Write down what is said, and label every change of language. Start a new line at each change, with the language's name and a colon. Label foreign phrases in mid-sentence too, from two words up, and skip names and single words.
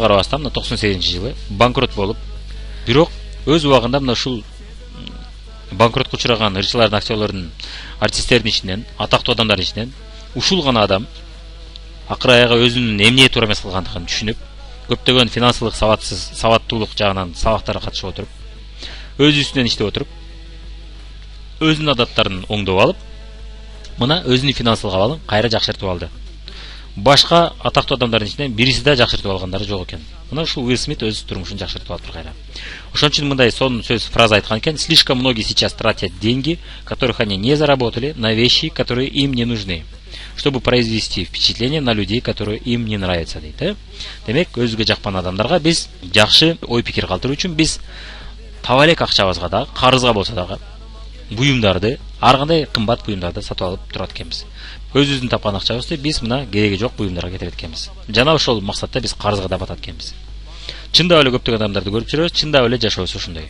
Kyrgyz: карабастан мына 98 жылы банкрот болуп, бирок өз убагында мына ушул банкротко учураган ырчылардын, актерлордун, артисттердин ичинен, атактуу адамдардын ичинен ушул гана адам акыры аягы өзүнүн эмне туура эмес кылгандыгын түшүнүп, көптөгөн финансылык сабаттуулук жагынан сабактарга катышып отуруп, өз үстүнөн иштеп отуруп, өзүнүн адаттарын оңдоп алып, мына өзүнүн финансылык абалын кайра жакшыртып алды. башка атактуу адамдардын ичинен бириси да жакшыртып алгандары жок экен. Мына ушул Уилл Смит өз турмушун жакшыртып алыптыр кайра. Ошон үчүн мындай сонун сөз фраза айткан экен:
Russian: слишком многие сейчас тратят деньги, которых они не заработали, на вещи, которые им не нужны, чтобы произвести впечатление на людей, которые им не нравятся дейт.
Kyrgyz: Демек, өзгө жакпан адамдарга биз жакшы ой пикир калтыруу үчүн биз таба элек акчабызга да, карызга болсо дагы буюмдарды, ар кандай кымбат буюмдарды сатып алып турат экенбиз. Өзүбүздүн тапкан акчабызды биз мына кереги жок буюмдарга кетирет экенбиз. Жана ошол максатта биз карызга да батат экенбиз. Чындап эле көптөгөн адамдарды көрүп жүрөбүз, чындап эле жашообуз ушундай.